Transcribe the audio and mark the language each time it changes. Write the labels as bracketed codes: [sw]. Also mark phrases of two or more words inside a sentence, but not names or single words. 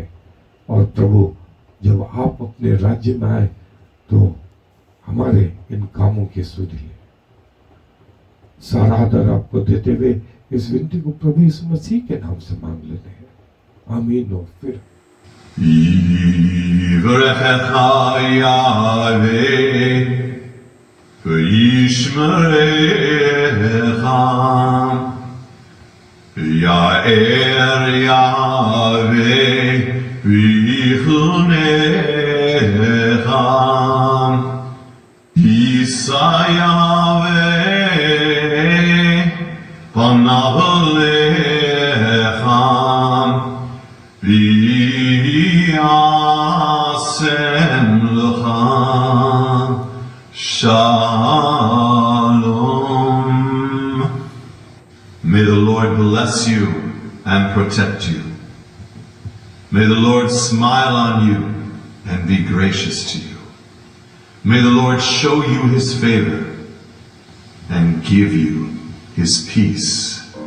[hi] और प्रभु, जब आप अपने राज्य में आए तो हमारे इन कामों की सुध ले। सारा आदर आपको देते हुए इस विनती को प्रभु यीशु मसीह के नाम से मांग लेते हैं, आमीन। और फिर [he] יאר יהוה ויחנך ישא יהוה פניו אליך וישם לך שלום. [en] May the Lord bless you and protect you. May the Lord smile on you and be gracious to you. May the Lord show you his favor and give you his peace.